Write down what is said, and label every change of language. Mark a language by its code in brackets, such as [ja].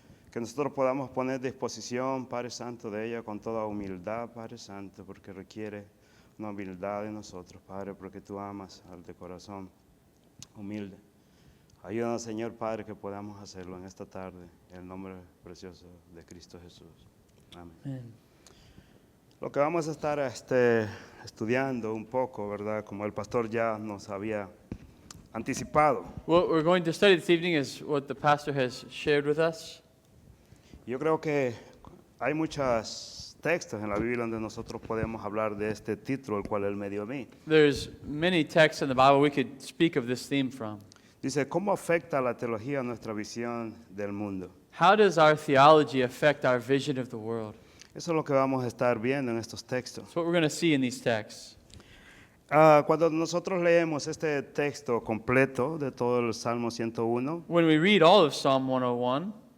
[es] Que nosotros podamos poner disposición, Padre Santo, de ella con toda humildad, Padre Santo, porque requiere una humildad de nosotros, Padre, porque tú amas al de corazón humilde. Ayúdanos, Señor, Padre, que podamos hacerlo en esta tarde, en el nombre precioso de Cristo Jesús. Amén. [en] Amen. [es] Lo que vamos a estar estudiando un poco, ¿verdad? Como el pastor ya nos había anticipado. [en] What we're going to study this evening is what the pastor has shared with us. [es] Yo creo que hay muchos textos en la Biblia donde nosotros podemos hablar de este título, el cual él me dio a mí. [en] There's many texts in the Bible we could speak of this theme from. [es] Dice, ¿cómo afecta la teología nuestra visión del mundo? [en] How does our theology affect our vision of the world? [es] Eso es lo que vamos a estar viendo en estos textos. [en] That's what we're going to see in these texts. [es] Cuando nosotros leemos este texto completo de todo el Salmo 101, [en] When we read all of Psalm 101,